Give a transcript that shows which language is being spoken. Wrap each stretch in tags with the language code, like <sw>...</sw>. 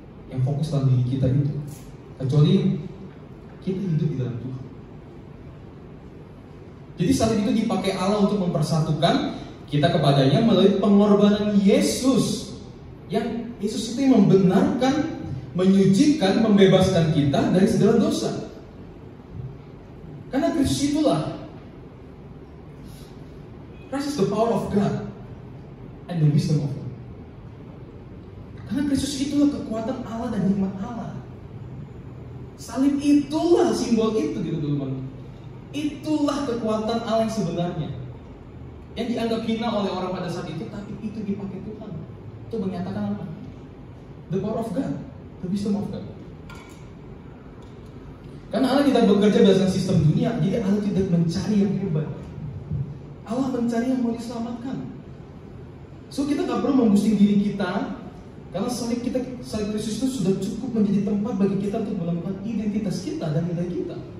<id>Yang fokus dalam diri kita itu, kecuali kita hidup di dalam Tuhan. Jadi salib itu dipakai Allah untuk mempersatukan kita kepadanya melalui pengorbanan Yesus. Yang Yesus itu yang membenarkan, menyucikan, membebaskan kita dari segala dosa. Karena Kristus itulah,</id> <en>Christ is the power of God and the wisdom of God.</en> <id>Karena Kristus itulah kekuatan Allah dan hikmat Allah. Salib itulah simbol itu gitu teman-teman. Itulah kekuatan Allah yang sebenarnya, yang dianggap hina oleh orang pada saat itu, tapi itu dipakai Tuhan untuk menyatakan apa?</id> <en>The power of God, the wisdom of God.</en> <id>Karena Allah tidak bekerja berdasarkan sistem dunia, jadi Allah tidak mencari yang hebat. Allah mencari yang mau diselamatkan. So kita gak perlu membusting diri kita, karena salib Kristus itu sudah cukup menjadi tempat bagi kita untuk menemukan identitas kita dan nilai kita.</id>